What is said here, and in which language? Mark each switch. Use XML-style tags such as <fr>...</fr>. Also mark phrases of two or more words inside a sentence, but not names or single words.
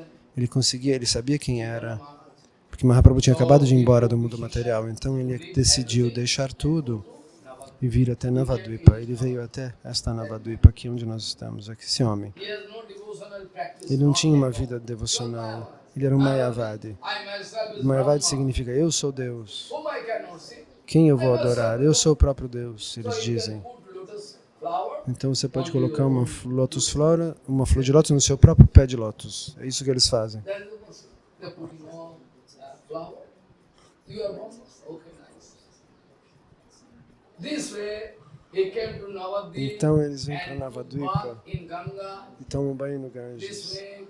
<pt>Ele sabia quem era, porque porque Mahaprabhu tinha acabado de ir embora do mundo material. Então ele decidiu deixar tudo e vir até Navadvipa. Ele veio até esta Navadvipa, aqui onde nós estamos, aqui, esse homem. Ele não tinha uma vida devocional, ele era um Mayavadi. Mayavadi significa, eu sou Deus. Quem eu vou adorar? Eu sou o próprio Deus, eles dizem. Então você pode colocar uma flor de lótus no seu próprio pé de lótus. É isso que eles fazem. Então eles vêm para Navadvipa e tomam banho no Ganges.</pt>